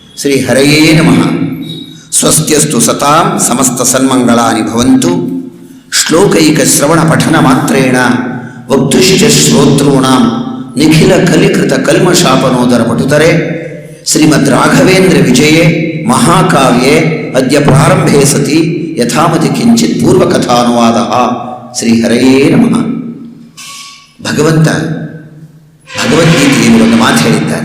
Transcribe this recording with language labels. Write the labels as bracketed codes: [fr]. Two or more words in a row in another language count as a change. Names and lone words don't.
[sa] ಶ್ರೀ ಹರಯೇ ನಮಃ. ಸ್ವಸ್ತ್ಯಸ್ತು ಸತಾಂ ಸಮಸ್ತ ಸನ್ಮಂಗಳಾನಿ ಭವಂತು. ಶ್ಲೋಕೈಕ ಶ್ರವಣ ಪಠನ ಮಾತ್ರೇಣ ವಕ್ತುಶ್ಚ ಶ್ರೋತॄಣಾಂ ನಿಖಿಲ ಕಲಿಕೃತ ಕಲ್ಮಶಾಪನೋದರ ಪಟುತರೆ ಶ್ರೀಮದ್ ರಾಘವೇಂದ್ರ ವಿಜಯೇ ಮಹಾಕಾವ್ಯೆ ಅದ್ಯ ಪ್ರಾರಂಭೆ ಸತಿ ಯಥಾಮತಿ ಕಿಂಚಿತ್ ಪೂರ್ವಕಥಾನುವಾದ. ಶ್ರೀ ಹರಯೇ ನಮಃ. [kn] ಭಗವಂತ ಭಗವದ್ಗೀತೆಯಲ್ಲಿ ಒಂದು ಮಾತು ಹೇಳಿದ್ದಾನೆ.